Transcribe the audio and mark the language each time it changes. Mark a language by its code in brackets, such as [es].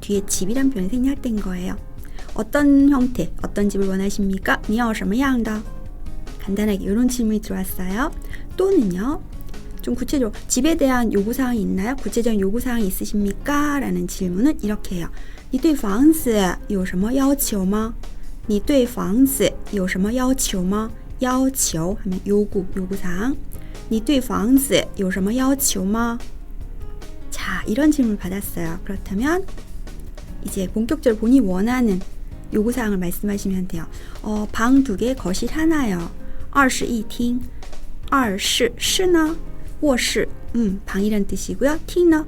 [ko] 뒤에 집이란 표현이 생략된 거예요. 어떤 형태, 어떤 집을 원하십니까? [zh] 你要什么样的? [ko] 간단하게 이런 질문이 들어왔어요. 또는요. 좀 구체적으로 집에 대한 요구사항이 있나요? 구체적인 요구사항이 있으십니까? 라는 질문은 이렇게 해요. [zh] 你对房子有什么要求吗?你对房子有什么要求吗? [ko] 要求 하면 요구, 요구사항. [zh] 你对房子有什么要求吗? [ko] 자, 이런 질문을 받았어요. 그렇다면 이제 본격적으로 본인이 원하는 요구사항을 말씀하시면 돼요. 방 2개, 거실 하나요. 21厅, 2室呢? 卧室, 방이란 뜻이고요. 厅呢?